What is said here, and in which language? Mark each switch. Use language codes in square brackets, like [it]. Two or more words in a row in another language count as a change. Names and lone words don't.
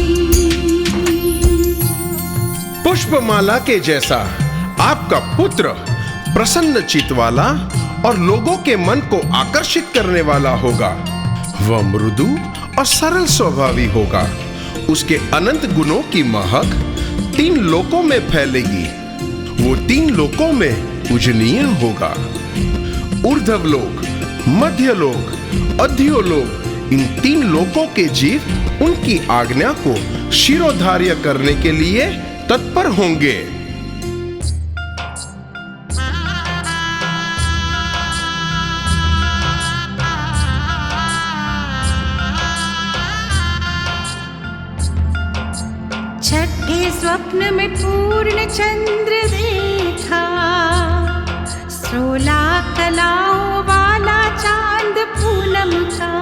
[hi] पुष्पमाला के जैसा आपका पुत्र प्रसन्न चित्त वाला और लोगों के मन को आकर्षित करने वाला होगा। वह मृदु और सरल स्वभावी होगा। उसके अनंत गुणों की महक 3 लोकों में फैलेगी। वो 3 लोकों में पूजनीय होगा। ऊर्ध्व लोक, मध्य लोक, अध्यो लोक, इन 3 लोकों के जीव उनकी आज्ञा को शिरोधार्य करने के लिए तत्पर होंगे। छठे स्वप्न में पूर्ण चंद्र देखा, 16 कलाओं वाला चांद पूनम